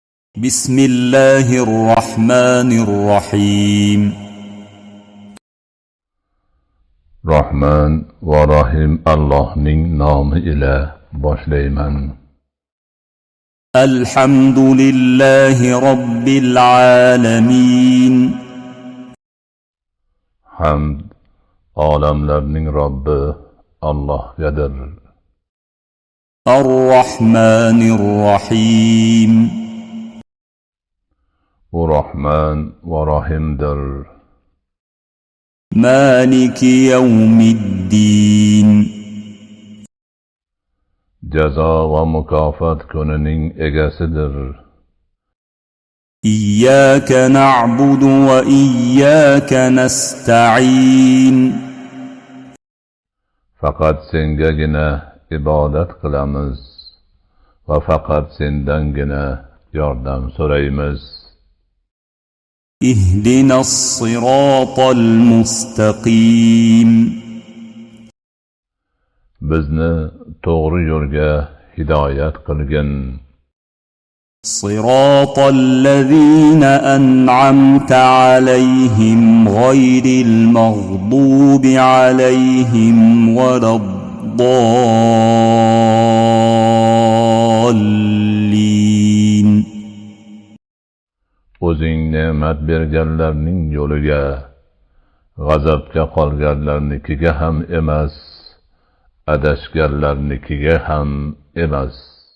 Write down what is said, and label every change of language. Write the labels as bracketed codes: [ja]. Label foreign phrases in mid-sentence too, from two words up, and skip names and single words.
[ar] بسم الله الرحمن الرحيم [uz] Rahman va Rahim Allohning nomi ila boshlayman. [ar] الحمد لله رب العالمين [uz] Hamd olamlarning Robbi Allohgadir. [ar] الرحمن الرحيم [uz] U Rahman va Rahimdir. [ar] مالك يوم الدين [uz] Jazo va mukofot kunining egasidir. [ar] إياك نعبد وإياك نستعين [uz] Faqat sengagina ibodat qilamiz va faqat sendangina yordam so'raymiz. [ar] اهدنا الصراط المستقيم [uz] Bizni to'g'ri yo'lga hidoyat qilgin. [ar] صراط الذين أنعمت عليهم غير المغضوب عليهم ولا الضالين [uz] O'zing ne'mat berganlarning yo'liga, g'azabga qolganlarnikiga ham emas, adashganlarnikiga ham emas.